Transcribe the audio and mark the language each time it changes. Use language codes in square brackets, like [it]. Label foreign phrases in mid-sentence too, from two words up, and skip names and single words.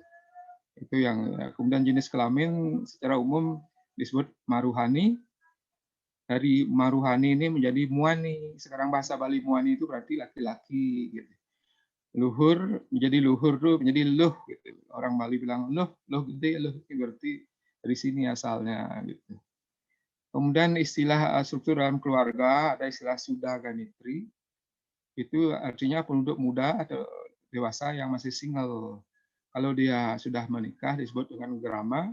[id] Itu yang kemudian jenis kelamin secara umum disebut Maruhani. Dari Maruhani ini menjadi Muani. Sekarang bahasa Bali Muani itu berarti laki-laki gitu. Luhur menjadi luhur tuh menjadi luh gitu. Orang Bali bilang luh, luh gede, luh berarti dari sini asalnya gitu. Kemudian istilah struktur dalam keluarga, ada istilah Sudha Ganitri. Itu artinya penduduk muda atau dewasa yang masih single. Kalau dia sudah menikah disebut dengan grama.